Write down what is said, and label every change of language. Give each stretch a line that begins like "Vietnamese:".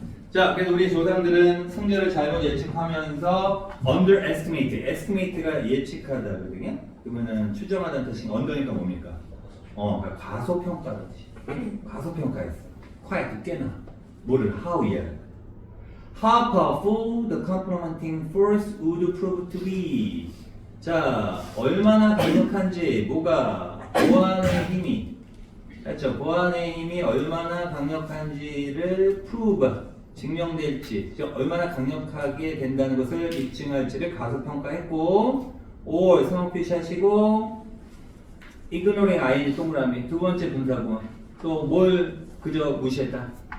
Korean: 자, 그래서 우리 조상들은 승자를 잘못 예측하면서 underestimate, estimate가 예측하다거든요. 그러면은 추정하다는 뜻이 under니까 뭡니까? 그러니까 과소평가라는 뜻이. 과소평가했어. quite 꽤나. 뭐를? how야.
English: How powerful the complementing force would prove to be.
Korean: 자, 얼마나 강력한지 뭐가 보완의 힘이 그렇죠. 보완의 힘이 얼마나 강력한지를 prove 증명될지, 얼마나 강력하게 된다는 것을 입증할지를 가소평가했고, or 성역 표시하시고, ignoring ing 동그라미 두 번째 분사구문 또 뭘 그저 무시했다.